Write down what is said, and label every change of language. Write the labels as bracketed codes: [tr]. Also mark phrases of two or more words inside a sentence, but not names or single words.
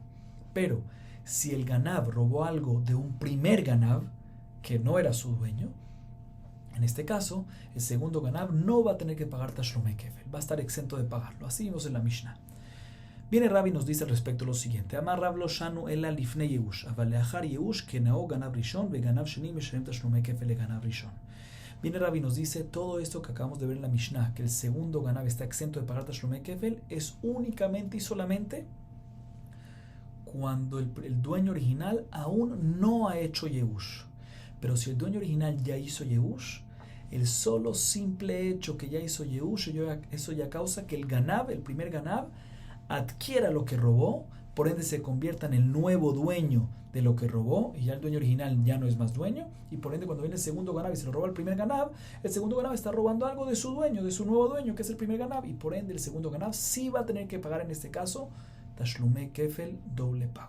[es] Pero si el ganav robó algo de un primer ganav que no era su dueño, en este caso, el segundo ganav no va a tener que pagar [he] תשלומי כפל, [es] va a estar exento de pagarlo. Así vimos en la Mishnah. Viene Rabbi y nos dice al respecto lo siguiente: [he] אמר רב לא שנו אלא לפני יאוש, אבל לאחר יאוש קנאו גנב ראשון וגנב שני משלם תשלומי כפל לגנב ראשון. [es] Viene Rabbi y nos dice todo esto que acabamos de ver en la Mishnah, que el segundo ganav está exento de pagar [he] תשלומי כפל, [es] es únicamente y solamente cuando el dueño original aún no ha hecho Yehush. Pero si el dueño original ya hizo Yehush, el solo simple hecho que ya hizo Yehush, eso ya causa que el ganav, el primer ganav, adquiera lo que robó, por ende se convierta en el nuevo dueño de lo que robó, y ya el dueño original ya no es más dueño, y por ende cuando viene el segundo ganav y se lo roba el primer ganav, el segundo ganav está robando algo de su dueño, de su nuevo dueño, que es el primer ganav, y por ende el segundo ganav sí va a tener que pagar en este caso [he] תשלומי כפל, [es] doble pago.